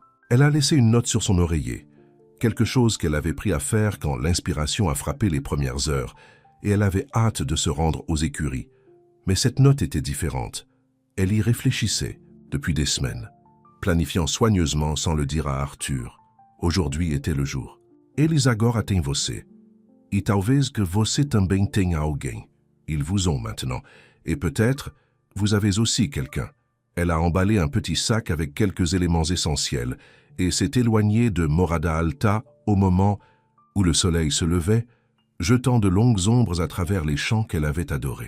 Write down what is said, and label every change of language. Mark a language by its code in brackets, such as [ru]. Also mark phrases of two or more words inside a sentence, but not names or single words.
[fr] Elle a laissé une note sur son oreiller, quelque chose qu'elle avait pris à faire quand l'inspiration a frappé les premières heures, et elle avait hâte de se rendre aux écuries. Mais cette note était différente. Elle y réfléchissait depuis des semaines, planifiant soigneusement sans le dire à Arthur. Aujourd'hui était le jour. [pt] Eles agora têm você. E talvez que você também tenha alguém. [fr] Ils vous ont maintenant. Et peut-être, vous avez aussi quelqu'un. Elle a emballé un petit sac avec quelques éléments essentiels et s'est éloignée de Morada Alta au moment où le soleil se levait, jetant de longues ombres à travers les champs qu'elle avait adorés.